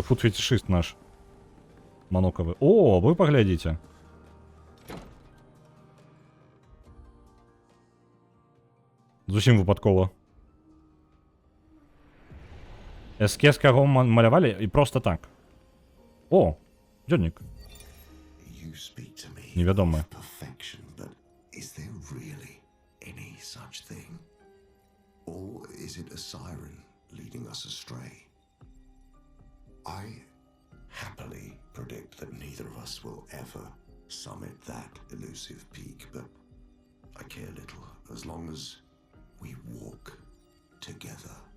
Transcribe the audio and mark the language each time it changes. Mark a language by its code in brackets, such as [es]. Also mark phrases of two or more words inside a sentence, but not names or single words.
[be] Фуд-фетишыст наш. Манокавы. О, вы паглядзіце. Зусім выпадкова. Эскез каго малявалі і [ru] просто так. [be] О, дзённік. [en] You speak to me [be] Невядома. [en] of perfection, but is there really any such thing? Or is it a siren leading us astray? I happily predict that neither of us will ever summit that elusive peak, but I care little as long as we walk together.